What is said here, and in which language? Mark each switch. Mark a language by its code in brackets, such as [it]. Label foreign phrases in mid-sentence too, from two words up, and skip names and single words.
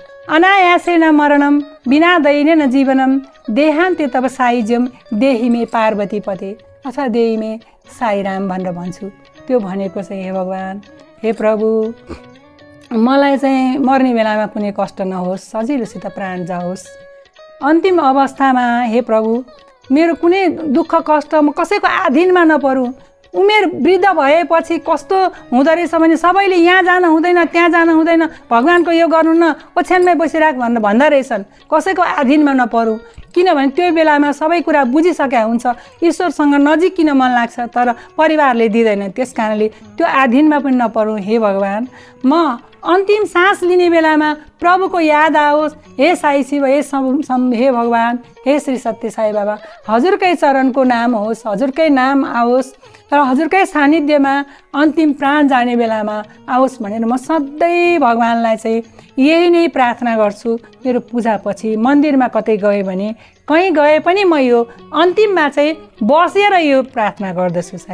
[sa] अनायासेन मरणम बिना दैन्येन जीवनम देहान्ते तब साइजम देही मे पार्वती पते अथवा देही मे साईराम [ne] भनेर भन्छु। त्यो भनेको चाहिँ हे भगवान्, हे प्रभु, मलाई चाहिँ मर्ने बेलामा कुनै कष्ट नहोस्, सजिलोसित प्राण जाओस्। अन्तिम अवस्थामा हे प्रभु मेरो कुनै दुःख कष्ट म कसैको अधीनमा नपरौँ। उमेर वृद्ध भएपछि कस्तो हुँदो रहेछ भने सबैले यहाँ जान हुँदैन, त्यहाँ जान हुँदैन, भगवान्को यो गर्नु न, ओछ्यानमै बसिराख भनेर भन्दा रहेछन्। कसैको अधीनमा नपरौँ, किनभने त्यो बेलामा सबै कुरा बुझिसकेका हुन्छ, ईश्वरसँग नजिक किन मन लाग्छ तर परिवारले दिँदैन। त्यस कारणले त्यो अधीनमा पनि नपरौँ। हे भगवान्, म अन्तिम सास लिने बेलामा प्रभुको याद आओस्। हे साई शिव, हे भगवान्, हे श्री सत्य साई बाबा, हजुरकै चरणको नाम होस्, हजुरकै नाम आओस् र हजुरकै सानिध्यमा अन्तिम प्राण जाने बेलामा आओस् भनेर म सधैँ भगवान्लाई चाहिँ यही नै प्रार्थना गर्छु। मेरो पूजापछि मन्दिरमा कतै गएँ भने, कहीँ गए पनि म यो अन्तिममा चाहिँ बसेर यो प्रार्थना गर्दछु।